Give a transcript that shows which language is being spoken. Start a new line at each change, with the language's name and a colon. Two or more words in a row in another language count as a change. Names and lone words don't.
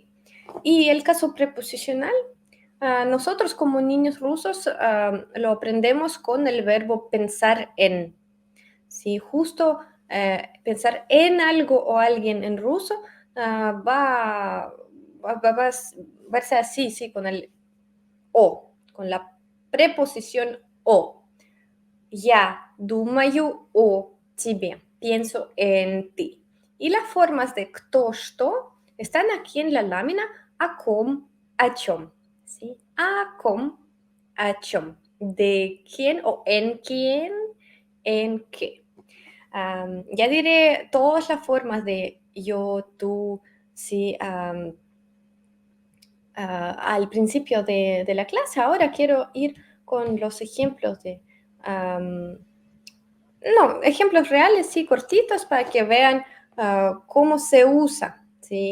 Spanish: Y el caso preposicional, nosotros como niños rusos lo aprendemos con el verbo pensar en. Si justo pensar en algo o alguien en ruso va a verse así, sí, con el o, con la preposición o.
Russian: Я думаю о тебе,
Spanish: pienso en ti. Y las formas de
Russian: кто, что
Spanish: están aquí en la lámina
Russian: о ком, о чем.
Spanish: ¿Sí?
Russian: О ком, о чем.
Spanish: De quién o en quién, en qué. Ya diré todas las formas de yo, tú, sí, al principio de la clase. Ahora quiero ir con los ejemplos no, ejemplos reales, sí, cortitos, para que vean cómo se usa, ¿sí?